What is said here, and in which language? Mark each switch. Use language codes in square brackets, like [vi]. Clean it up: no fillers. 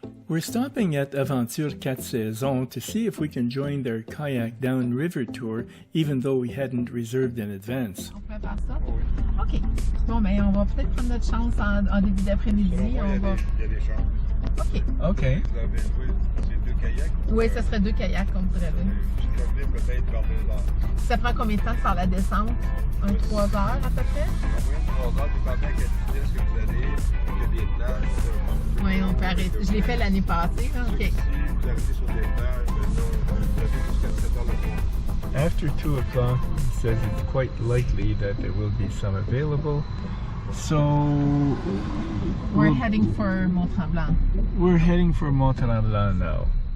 [en] We're stopping at Aventure 4 Saisons to see if we can join their kayak downriver tour, even though we hadn't reserved in advance. [fr] On peut faire ça? OK. Bon, ben, on va peut-être prendre notre chance en début d'après-midi. Il y a des chambres. OK. OK. Vous avez loué, c'est 2 kayaks? Oui, ça serait 2 kayaks qu'on voudrait louer. Je vais peut-être vers 2 heures. Ça prend combien de temps de faire la descente? 3 heures à peu près? En moyenne 3 heures, dépendant à quelle vitesse que vous allez, il y a des places. Oui, on peut arrêter. Je l'ai fait l'année passée. Là. OK. Si vous arrêtez sur des plages, mais là, vous avez jusqu'à 7 heures le soir. [en] After 2 o'clock, it says it's quite likely that there will be some available. So We're heading for Mont Tremblant. we're heading for Mont Tremblant now.